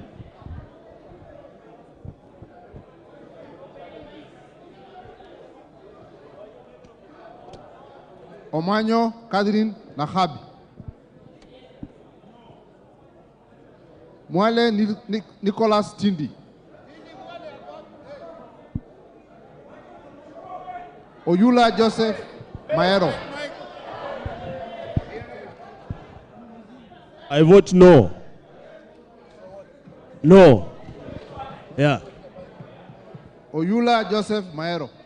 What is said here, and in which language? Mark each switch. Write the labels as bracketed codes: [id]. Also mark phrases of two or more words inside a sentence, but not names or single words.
[en] Omanyo Catherine Nahabi. Mwale Nicholas Tindi. Oyula Joseph Maero. I vote no. No. Yeah. Oyula Joseph Maero.